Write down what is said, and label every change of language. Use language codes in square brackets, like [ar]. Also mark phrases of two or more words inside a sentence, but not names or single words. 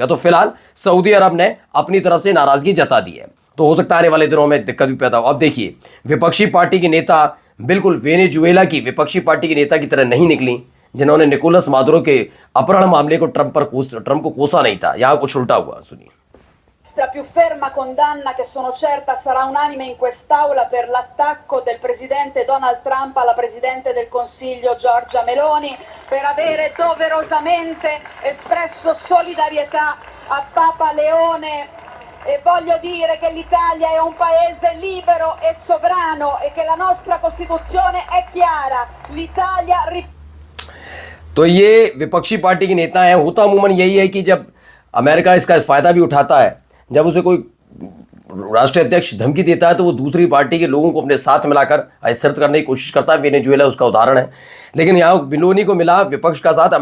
[hi] तो फिलहाल सऊदी अरब ने अपनी तरफ से नाराजगी जता दी है, तो हो सकता है आने वाले दिनों में दिक्कत भी पैदा हो। अब देखिए, विपक्षी पार्टी की नेता बिल्कुल वेनेजुएला की विपक्षी पार्टी की नेता की तरह नहीं निकली, जिन्होंने निकोलस मादुरो के अपहरण मामले को ट्रंप को कोसा नहीं था। यहां कुछ उल्टा हुआ, सुनिए। [it] La più ferma condanna che sono certa sarà unanime in quest'Aula per l'attacco del Presidente Donald Trump alla Presidente del Consiglio Giorgia Meloni, per avere doverosamente espresso solidarietà a Papa Leone e voglio dire che l'Italia è un paese libero e sovrano e che la nostra Costituzione è chiara. L'Italia [hi] तो ये विपक्षी पार्टी के नेता हैं। होता अमूमन यही है कि जब अमेरिका इसका फ़ायदा भी उठाता है, जब उसे कोई राष्ट्रीय अध्यक्ष धमकी देता है तो वो दूसरी पार्टी के लोगों को अपने साथ मिलाकर अस्थिर करने की कोशिश करता है। वेनेजुएला उसका उदाहरण है। लेकिन यहाँ मेलोनी को मिला विपक्ष का साथ।